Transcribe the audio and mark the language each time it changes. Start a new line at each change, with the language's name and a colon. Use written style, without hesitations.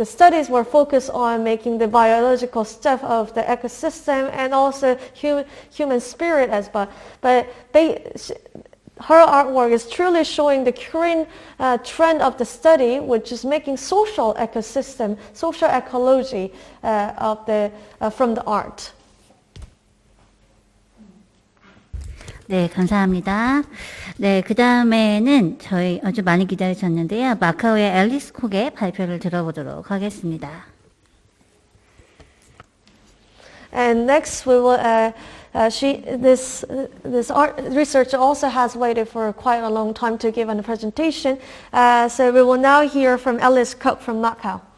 English: the studies were focused on making the biological stuff of the ecosystem and also human spirit as well. But her artwork is truly showing the current trend of the study, which is making social ecosystem, social ecology from the art.
Korean: 네, 감사합니다. 네, 그 다음에는 저희 아주 많이 기다리셨는데요. 마카오의 앨리스 콕의 발표를 들어보도록 하겠습니다.
English: And next we will, this art researcher also has waited for quite a long time to give a presentation. So we will now hear from Alice Koch from Macau.